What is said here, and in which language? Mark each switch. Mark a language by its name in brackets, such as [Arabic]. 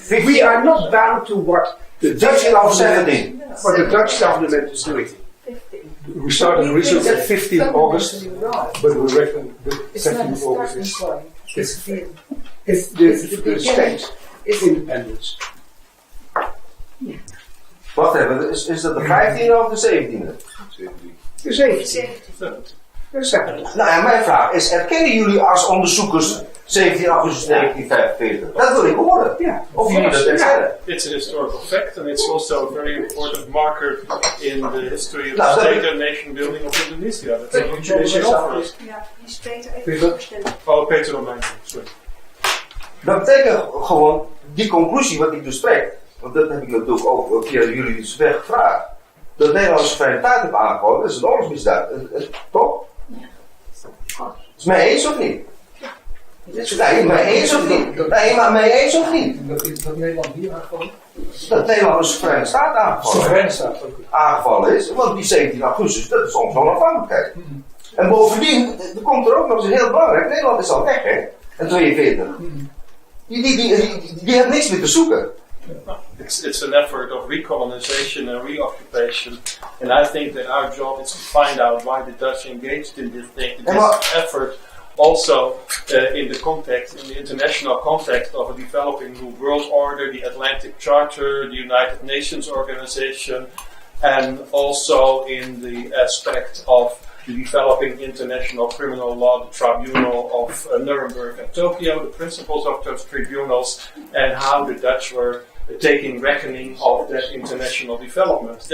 [English] We are not bound to what the Dutch government, what the Dutch government is doing. We started research at 15th August, but we reckon the 17th August is the state independence. [Dutch] Wacht even, is dat de 15e of de 17e? [English] The 17th. The 17th. [Dutch] Nou ja, mijn vraag is, erkennen jullie als onderzoekers 17 augustus 1945? Dat wil ik horen. [English] Yeah. [Dutch] Of jullie dat erkennen? [English] It's a historical fact, and it's also a very important marker in the history of Nou, the state and nation building of Indonesia. That's a huge issue for us. [Dutch] Ja, die is Peter even voorstellen. [English] Oh, Peter Romein, sorry. [Dutch] Dat betekent gewoon die conclusie wat ik dus trek. Want dat heb ik natuurlijk ook via jullie dus gevraagd. Dat de Nederlandse soevereiniteit heeft aangehouden, dat is een oorlogsmisdaad. Toch? Is het mee eens of niet? Nee, mee eens of niet? Nee, maar mee eens of niet? Dat Nederland hier aangevallen? Dat Nederland een soevereine staat aangevallen. Soevereine staat ook. Aangevallen is, want die 17 augustus, dat is onze onafhankelijkheid. En bovendien, er komt er ook nog eens heel belangrijk, Nederland is al weg hè, in 42. Die hebben niks meer te zoeken. [English] It's an effort of recolonization and reoccupation, and I think that our job is to find out why the Dutch engaged in this effort. Also, in the international context of a developing new world order, the Atlantic Charter, the United Nations Organization, and also in the aspect of the developing international criminal law, the Tribunal of Nuremberg and Tokyo, the principles of those tribunals, and how the Dutch were taking reckoning of that international development.